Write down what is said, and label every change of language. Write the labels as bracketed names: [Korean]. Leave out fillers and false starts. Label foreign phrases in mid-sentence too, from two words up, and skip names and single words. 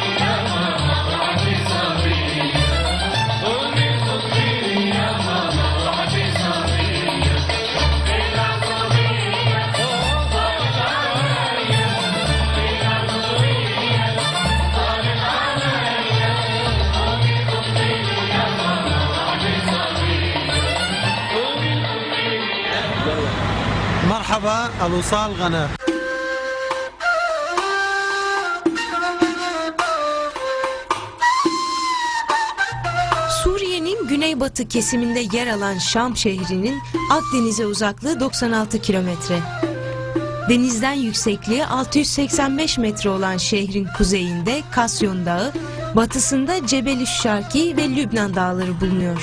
[Arabic] يا ماما وحدي صبية قومي خطي لي يا ماما وحدي صبية العزوبية طالت عليا العزوبية طالت عليا قومي خطي لي يا ماما وحدي صبية قومي خطي لي مرحبا الوصال غنى. [Turkish] Suriye'nin güneybatı kesiminde yer alan Şam şehrinin Akdeniz'e uzaklığı 96 kilometre. Denizden yüksekliği 685 metre olan şehrin kuzeyinde Kasyon Dağı, batısında Cebel-i Şarki ve Lübnan Dağları bulunuyor.